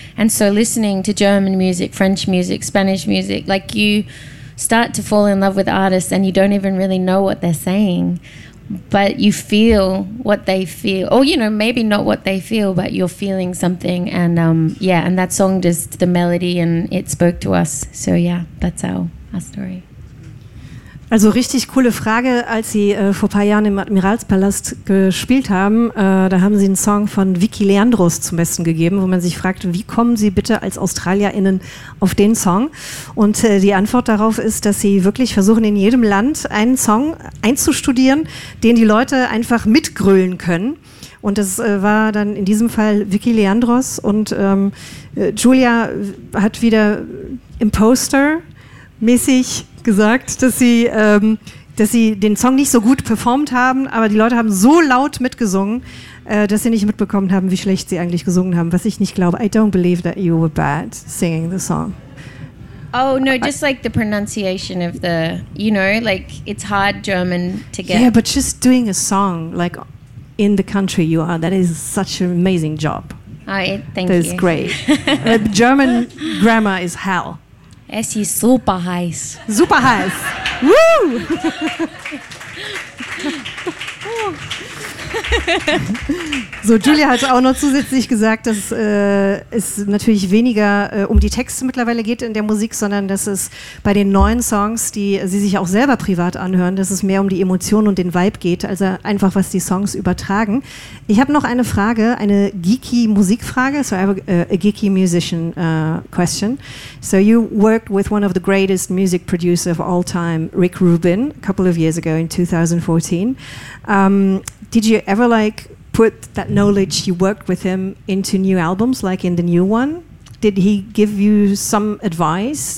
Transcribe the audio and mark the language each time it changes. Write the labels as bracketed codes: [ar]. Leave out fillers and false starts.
[en] And so listening to German music, French music, Spanish music, like you start to fall in love with artists and you don't even really know what they're saying. But you feel what they feel. Or, you know, maybe not what they feel, but you're feeling something. And and that song just the melody and it spoke to us. So yeah, that's our story. [de] Also richtig coole Frage, als sie vor ein paar Jahren im Admiralspalast gespielt haben, da haben sie einen Song von Vicky Leandros zum Besten gegeben, wo man sich fragt, wie kommen sie bitte als AustralierInnen auf den Song? Und die Antwort darauf ist, dass sie wirklich versuchen, in jedem Land einen Song einzustudieren, den die Leute einfach mitgrölen können. Und das war dann in diesem Fall Vicky Leandros und Julia hat wieder Imposter-mäßig gesagt, dass sie den Song nicht so gut performt haben, aber die Leute haben so laut mitgesungen, dass sie nicht mitbekommen haben, wie schlecht sie eigentlich gesungen haben, was ich nicht glaube. [en] I don't believe that you were bad singing the song. Oh, no, just like the pronunciation of the, you know, like it's hard German to get. Yeah, but just doing a song like in the country you are, that is such an amazing job. Thank you. That is great. The German grammar is hell. [de] Es ist super heiß. Super heiß. Woo! So, Julia hat auch noch zusätzlich gesagt, dass es natürlich weniger um die Texte mittlerweile geht in der Musik, sondern dass es bei den neuen Songs, die sie sich auch selber privat anhören, dass es mehr um die Emotionen und den Vibe geht, also einfach, was die Songs übertragen. Ich habe noch eine Frage, eine geeky Musikfrage, [en] so I have a geeky musician question. So you worked with one of the greatest music producers of all time, Rick Rubin, a couple of years ago in 2014. Did you ever like put that knowledge you worked with him into new albums, like in the new one? Did he give you some advice?